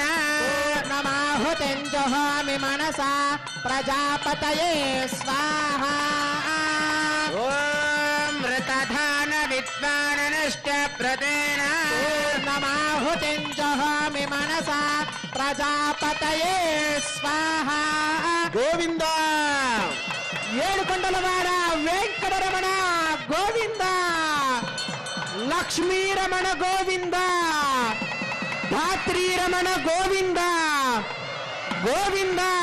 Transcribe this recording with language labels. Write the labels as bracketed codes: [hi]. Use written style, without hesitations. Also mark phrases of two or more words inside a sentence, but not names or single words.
[sa] पूर्णमाहुतिं जुहोमि मनसा प्रजापतये स्वाहा ॐ मृतधान विद्वानश्चघृतेन पूर्णमाहुतिं जुहोमि मनसा प्रजापतये स्वाहा [te] గోవింద ఏడుకొండలవాడ వెంకటరమణ గోవింద లక్ష్మీరమణ గోవింద ధాత్రీరమణ గోవింద గోవింద